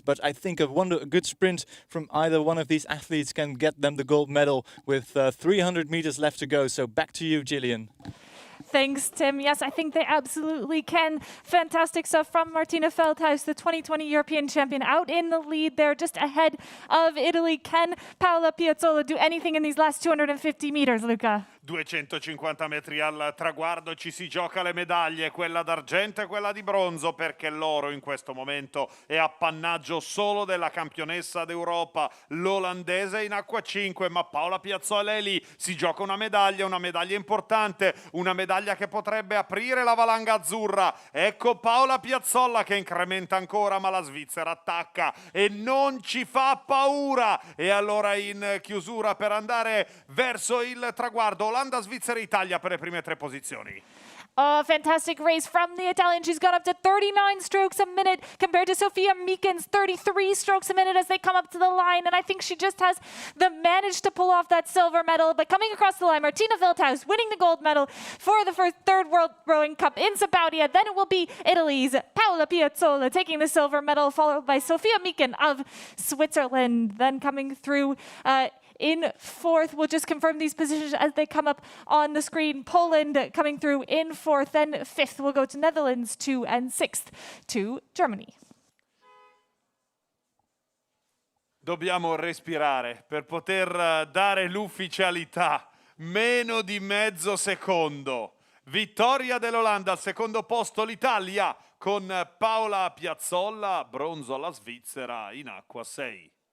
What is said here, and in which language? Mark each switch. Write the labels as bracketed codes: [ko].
[en] But I think a good sprint from either one of these athletes can get them the gold medal with 300 meters left to go. So back to you, Gillian. Thanks, Tim. Yes, I think they absolutely can. Fantastic stuff from Martina Veldhuis, the 2020 European champion, out in the lead there, just ahead of Italy. Can Paola Piazzolla do anything in these last 250 meters, Luca? [it] 250 metri al traguardo, ci si gioca le medaglie, quella d'argento e quella di bronzo, perché l'oro in questo momento è appannaggio solo della campionessa d'Europa, l'olandese in acqua 5, ma Paola Piazzolla è lì, si gioca una medaglia importante, una medaglia che potrebbe aprire la valanga azzurra. Ecco Paola Piazzolla che incrementa ancora, ma la Svizzera attacca e non ci fa paura. E allora in chiusura per andare verso il traguardo, Olanda, Svizzera, Italia per le prime tre posizioni. [en] Oh, fantastic race from the Italian. She's gone up to 39 strokes a minute compared to Sofia Meeken's 33 strokes a minute as they come up to the line. And I think she just has managed to pull off that silver medal. But coming across the line, Martina Wildhaus winning the gold medal for the third World Rowing Cup in Sabaudia. Then it will be Italy's Paola Piazzolla taking the silver medal, followed by Sofia Meeken of Switzerland. Then coming through in fourth, we'll just confirm these positions as they come up on the screen. Poland coming through in fourth, then fifth will go to Netherlands, and sixth to Germany. [it] Dobbiamo respirare per poter dare l'ufficialità. Meno di mezzo secondo. Vittoria dell'Olanda, al secondo posto l'Italia con Paola Piazzolla, bronzo alla Svizzera in acqua 6.